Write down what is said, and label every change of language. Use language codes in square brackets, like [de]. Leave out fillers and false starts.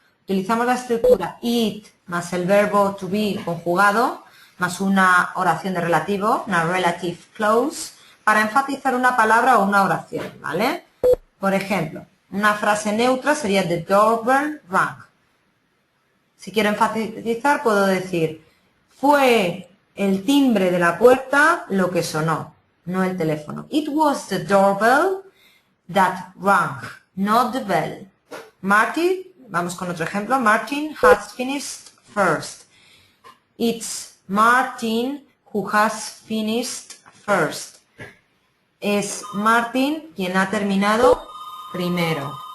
[es] Utilizamos la estructura it más el verbo to be conjugado, más una oración de relativo, una [en] relative clause, [es] para enfatizar una palabra o una oración, ¿vale? Por ejemplo, una frase neutra sería [en] the doorbell rang. [es] Si quiero enfatizar, puedo decir fue el timbre de la puerta lo que sonó, no el teléfono. [en] It was the doorbell that rang, not the bell. [es] Martin, vamos con otro ejemplo. [en] Martin has finished first. It's Martin who has finished first. [es] Es Martin quien ha terminado primero.